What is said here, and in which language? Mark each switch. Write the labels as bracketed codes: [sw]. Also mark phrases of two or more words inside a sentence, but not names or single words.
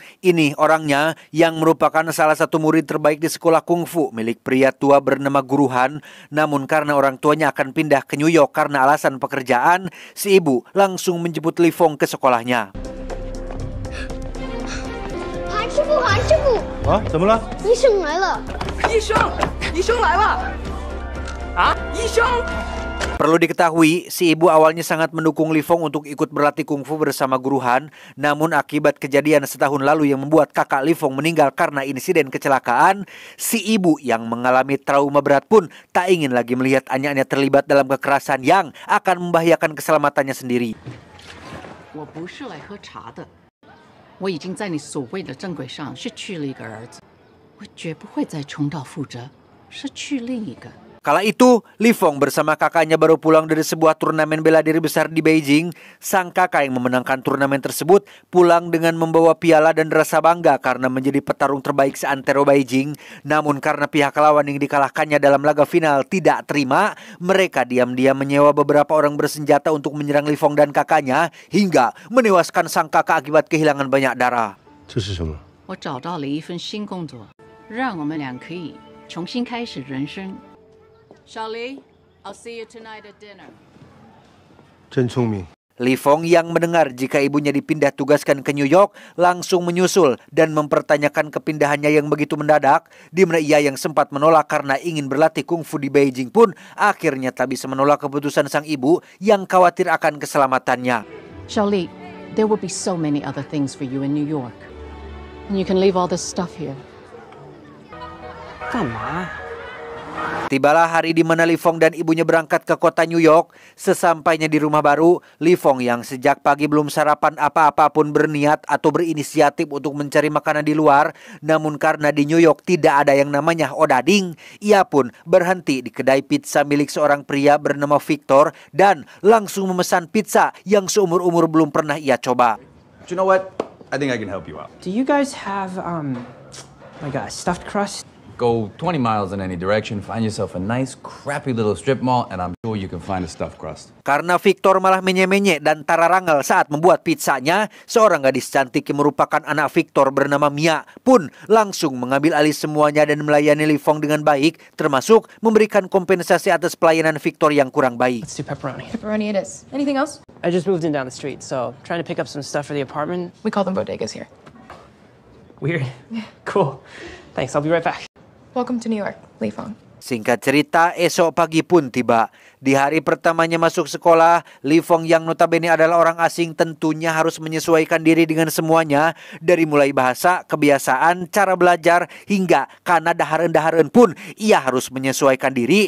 [id] Ini orangnya yang merupakan salah satu murid terbaik di sekolah kungfu milik pria tua bernama Guru Han. Namun karena orang tuanya akan pindah ke New York karena alasan pekerjaan, si ibu langsung menjemput Li Feng ke sekolahnya. [zh] Han师傅，啊，怎么了？医生来了。医生来了！啊，医生！ [id] Perlu diketahui, si ibu awalnya sangat mendukung Li Feng untuk ikut berlatih kungfu bersama Guru Han. Namun akibat kejadian setahun lalu yang membuat kakak Li Feng meninggal karena insiden kecelakaan, si ibu yang mengalami trauma berat pun tak ingin lagi melihat anaknya terlibat dalam kekerasan yang akan membahayakan keselamatannya sendiri. [zh] 我不是来喝茶的，我已经在你所谓的正轨上失去了一个儿子，我绝不会再重蹈覆辙，失去另一个。 [id] Kala itu, Li Feng bersama kakaknya baru pulang dari sebuah turnamen bela diri besar di Beijing. Sang kakak yang memenangkan turnamen tersebut pulang dengan membawa piala dan rasa bangga karena menjadi petarung terbaik seantero Beijing. Namun karena pihak lawan yang dikalahkannya dalam laga final tidak terima, mereka diam-diam menyewa beberapa orang bersenjata untuk menyerang Li Feng dan kakaknya hingga menewaskan sang kakak akibat kehilangan banyak darah. [zh] 这是什么？我找到了一份新工作，让我们俩可以重新开始人生。 [en] 小黎 I'll see you tonight at dinner. [zh] 真聪明。 [id] Li Feng yang mendengar jika ibunya dipindah tugaskan ke New York langsung menyusul dan mempertanyakan kepindahannya yang begitu mendadak, di mana ia yang sempat menolak karena ingin berlatih kungfu di Beijing pun akhirnya tak bisa menolak keputusan sang ibu yang khawatir akan keselamatannya. [en] 小丽 there will be so many other things for you in New York, and you can leave all this stuff here. [zh] 干嘛？ [id] Tibalah hari di mana Li Feng dan ibunya berangkat ke kota New York. Sesampainya di rumah baru, Li Feng yang sejak pagi belum sarapan apa-apa pun berniat atau berinisiatif untuk mencari makanan di luar. Namun karena di New York tidak ada yang namanya odading, ia pun berhenti di kedai pizza milik seorang pria bernama Victor dan langsung memesan pizza yang seumur-umur belum pernah ia coba. [en] You know what? I think I can help you out. Do you guys have like a stuffed crust? Go 20 miles in any direction, find yourself a nice, crappy little strip mall, and I'm sure you can find a stuffed crust. [id] Karena Victor malah menye-menye dan tararangal saat membuat pizzanya, seorang gadis cantik yang merupakan anak Victor bernama Mia pun langsung mengambil alih semuanya dan melayani Li Feng dengan baik, termasuk memberikan kompensasi atas pelayanan Victor yang kurang baik. [en] Let's do pepperoni. Pepperoni it is. Anything else? I just moved in down the street, so trying to pick up some stuff for the apartment. We call them bodegas here. Weird. Cool. Thanks, I'll be right back. Welcome to New York, Li Feng. [id] Singkat cerita, esok pagi pun tiba. Di hari pertamanya masuk sekolah, Li Feng yang notabene adalah orang asing tentunya harus menyesuaikan diri dengan semuanya. Dari mulai bahasa, kebiasaan, cara belajar, hingga karena dahareun-dahareun pun ia harus menyesuaikan diri.